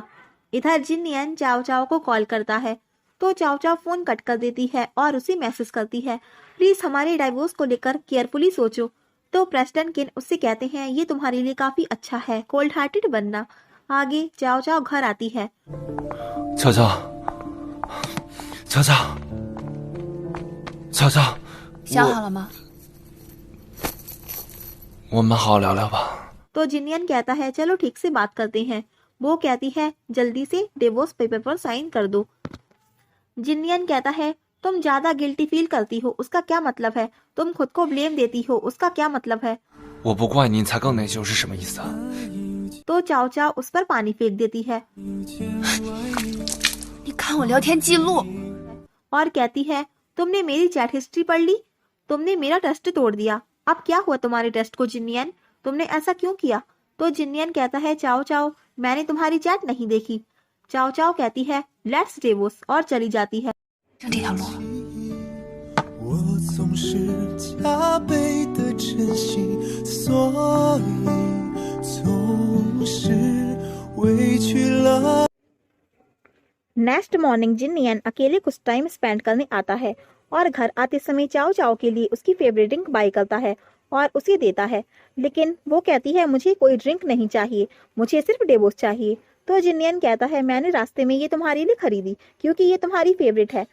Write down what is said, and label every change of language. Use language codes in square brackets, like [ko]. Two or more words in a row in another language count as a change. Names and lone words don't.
[hi] इधर जिनियन चाओ चाओ को कॉल करता है तो चाओ चाओ [en] phone cut [hi] कर देती है और उसे मैसेज करती है प्लीज हमारे डाइवोर्स को लेकर केयरफुली सोचो। तो प्रेस्टन किन उससे कहते हैं ये तुम्हारे लिए काफी अच्छा है [en] cold hearted [hi] बनना। आगे चाओ चाओ घर आती है। [zh] 乔乔，乔乔，乔乔，想好了吗？我们好好聊聊吧。 [hi] तो जिनियन कहता है चलो ठीक से बात करते हैं। वो कहती है जल्दी से [en] divorce paper [hi] पर साइन कर दो। जिनियन कहता है तुम ज्यादा [en] guilty feel [hi] करती हो उसका क्या मतलब है। तुम खुद को ब्लेम देती हो उसका क्या मतलब है। [zh] 我不怪你，你才更内疚是什么意思啊？ [hi] तो चाओ चाओ उस पर पानी फेंक देती है [zh] 你看我聊天记录， [hi] और कहती है तुमने मेरी [en] chat history [hi] पढ़ ली। तुमने मेरा ट्रस्ट तोड़ दिया। अब क्या हुआ तुम्हारे ट्रस्ट को जिनियन। तुमने ऐसा क्यों किया। तो जिनियन कहता है चाओ चाओ मैंने तुम्हारी चैट नहीं देखी। चाओ चाओ कहती है [en] let's divorce [hi] और चली जाती है। [zh] 就这条路。我总是加倍的珍惜，所以总是委屈了。 [en] next morning [hi] जिनियन अकेले कुछ [en] time spend [hi] करने आता है और घर आते समय चाओ चाओ के लिए उसकी [en] favorite drink buy [hi] करता है और उसे देता है। लेकिन वो कहती है मुझे कोई ड्रिंक नहीं चाहिए मुझे सिर्फ डिवोर्स चाहिए। तो जिनियन कहता है मैंने रास्ते में ये तुम्हारे लिए खरीदी क्योंकि ये तुम्हारी फेवरेट है।